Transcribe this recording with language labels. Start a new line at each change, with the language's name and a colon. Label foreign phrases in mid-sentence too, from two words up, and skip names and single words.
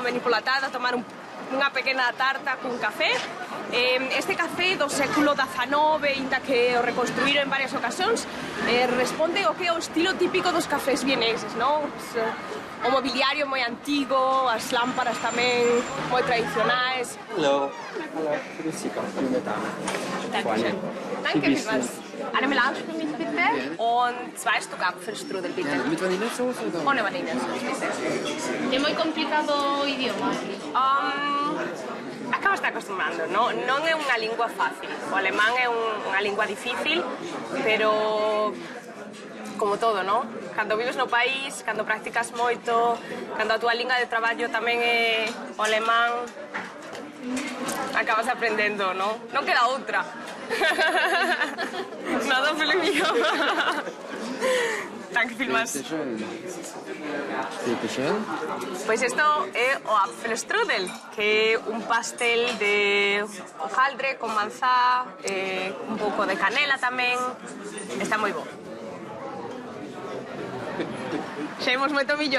Galician: Venir pola tarde a tomar unha pequena tarta cun café. Este café do século XIX, inda que o reconstruíron en varias ocasións, responde ao que é o estilo típico dos cafés vieneses, non? O mobiliario moi antigo, as lámparas tamén moi tradicionais.
German: Hallo. Grüß Sie, Dankeschön. Danke vielmals. Eine Melange-Milch bitte und 2 Stück Apfelstrudel bitte. Mit Vanillesoße oder? Ohne Vanillesoße bitte.
Galician: É moi complicado o idioma. Acabas te acostumbrando, non é unha lingua fácil. O alemán é unha lingua difícil, pero como todo, non? Cando vives no país, cando practicas moito, cando a túa lingua de traballo tamén é o alemán, acabas aprendendo, non? Non queda outra. Nada, Felipe mío.
German: Danke vielmals.
Galician: Pois isto é o Apfelstrudel, que é un pastel de hojaldre con manzá, un pouco de canela tamén. Está moi bo. Xa imos moito millor,